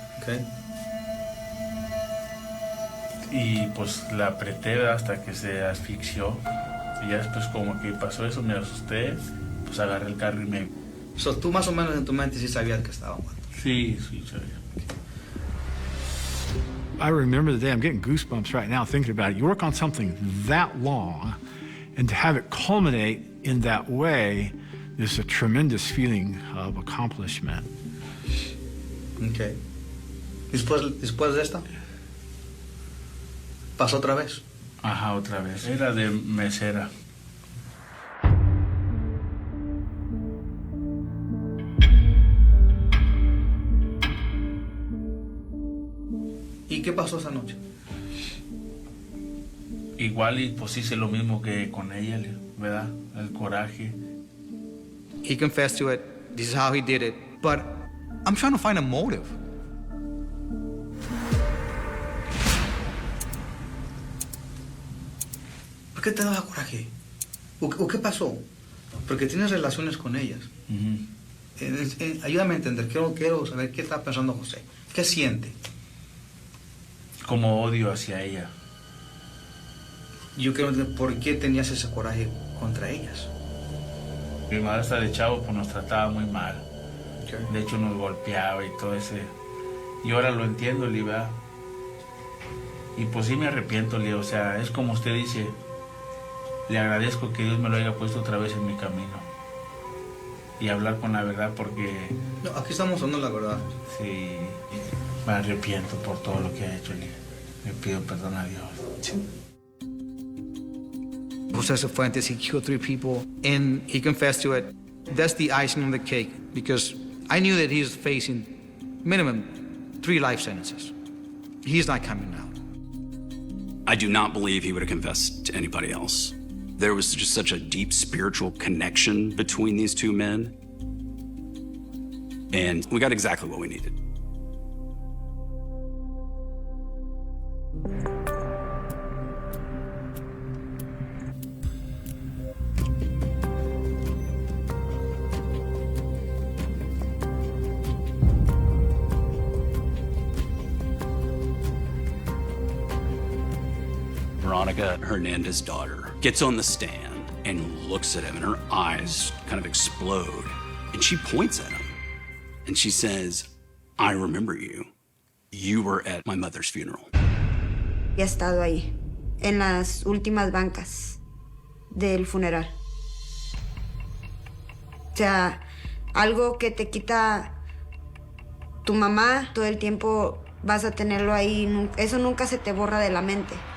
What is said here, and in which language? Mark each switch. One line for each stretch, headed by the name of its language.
English: Ok.
Spanish: Y pues la apreté, ¿verdad? Hasta que se asfixió. Y ya después como que pasó eso, me asusté, pues agarré el carro y me... So, tú más o menos en tu mente sí sabías que estaba muerto. Sí, sí, sabía.
English: I remember the day, I'm getting goosebumps right now thinking about it. You work on something that long, and to have it culminate in that way is a tremendous feeling of accomplishment. Okay.
Spanish: Después de esta, ¿pasó otra vez? Ajá, otra vez. Era de mesera. ¿Y qué pasó esa noche? Igual y pues hice lo mismo que con ella, ¿verdad? El coraje.
English: He confessed to it. This is how he did it. But I'm trying to find a motive.
Spanish: ¿Por qué te daba coraje? ¿O qué pasó? Porque tienes relaciones con ellas. Ayúdame a entender. Quiero saber qué está pensando José. ¿Qué siente? Como odio hacia ella. Yo quiero entender por qué tenías ese coraje contra ellas. Mi madrastra de chavo pues nos trataba muy mal.
English: Okay.
Spanish: De hecho nos golpeaba y todo ese... Y ahora lo entiendo, ¿verdad? Y pues sí me arrepiento, Leo. O sea, es como usted dice, le agradezco que Dios me lo haya puesto otra vez en mi camino. y hablar con la verdad porque... No, aquí estamos hablando la verdad. Sí, me arrepiento por todo lo que he hecho. Le pido perdón a Dios. Sí.
English: Jose Cifuentes, he killed 3 people, and he confessed to it. That's the icing on the cake, because I knew that he was facing minimum 3 life sentences. He's not coming out. I do not believe he would have confessed to anybody else. There was just such a deep spiritual connection between these 2 men, and we got exactly what we needed. Veronica Hernandez's daughter gets on the stand and looks at him, and her eyes kind of explode. And she points at him and she says, "I remember you. You were at my mother's funeral."
Spanish: He estado ahí, en las últimas bancas del funeral. O sea, algo que te quita tu mamá, todo el tiempo vas a tenerlo ahí. Eso nunca se te borra de la mente.